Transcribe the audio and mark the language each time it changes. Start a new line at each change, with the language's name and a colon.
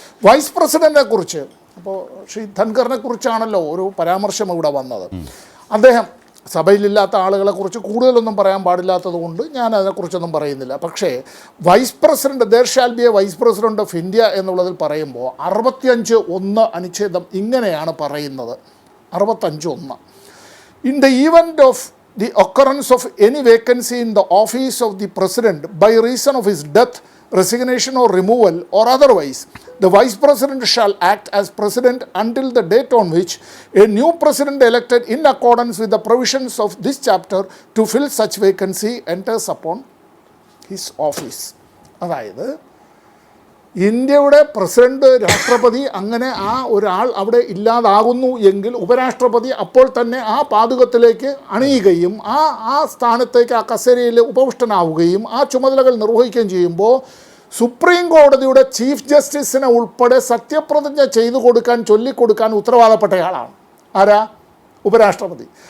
Malayalam: Vice പ്രസിഡൻറ്റിനെ കുറിച്ച് അപ്പോൾ ശ്രീ ധൻഖറിനെ കുറിച്ചാണല്ലോ ഒരു പരാമർശം ഇവിടെ വന്നത്. അദ്ദേഹം സഭയിലില്ലാത്ത ആളുകളെക്കുറിച്ച് കൂടുതലൊന്നും പറയാൻ പാടില്ലാത്തത് കൊണ്ട് ഞാൻ അതിനെക്കുറിച്ചൊന്നും പറയുന്നില്ല. പക്ഷേ vice president, there shall be A vice president of India എന്നുള്ളതിൽ പറയുമ്പോൾ 65(1) അനുച്ഛേദം ഇങ്ങനെയാണ് പറയുന്നത്.
English: 65(1) in the event of the occurrence of any vacancy in the office of the president by reason of his death, resignation or removal or otherwise, the vice president shall act as president until the date on which a new president elected in accordance with the provisions of this chapter to fill such vacancy enters upon his office.
Malayalam: അതായത് ഇന്ത്യയുടെ president, രാഷ്ട്രപതി അങ്ങനെ ആ ഒരാൾ അവിടെ ഇല്ലാതാകുന്നു എങ്കിൽ ഉപരാഷ്ട്രപതി അപ്പോൾ തന്നെ ആ പാദുകത്തിലേക്ക് അണിയുകയും ആ സ്ഥാനത്തേക്ക് ആ കസേരയിൽ ഉപവിഷ്ടനാവുകയും ആ ചുമതലകൾ നിർവഹിക്കുകയും ചെയ്യുമ്പോൾ സുപ്രീം കോടതിയുടെ ചീഫ് ജസ്റ്റിസിനെ ഉൾപ്പെടെ സത്യപ്രതിജ്ഞ ചെയ്തു കൊടുക്കാൻ, ചൊല്ലിക്കൊടുക്കാൻ ഉത്തരവാദപ്പെട്ടയാളാണ് ആരാ? ഉപരാഷ്ട്രപതി.